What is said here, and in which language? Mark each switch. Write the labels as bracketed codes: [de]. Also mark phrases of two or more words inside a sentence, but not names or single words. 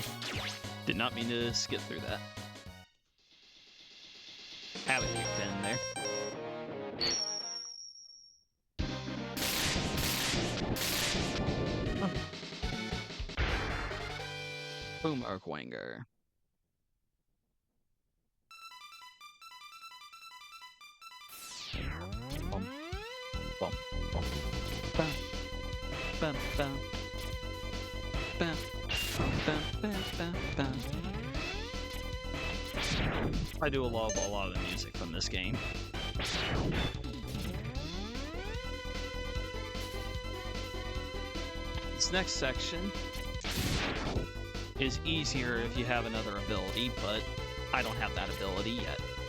[en] Did not mean to skip through that. Have it kicked in there. Boom, Arcwanger. Bum, bum, bum. Bam, bam, bam. Bam, bam, bam, bam, bam. I do love a lot of the music from this game. This next section is easier if you have another ability, but I don't have that ability yet.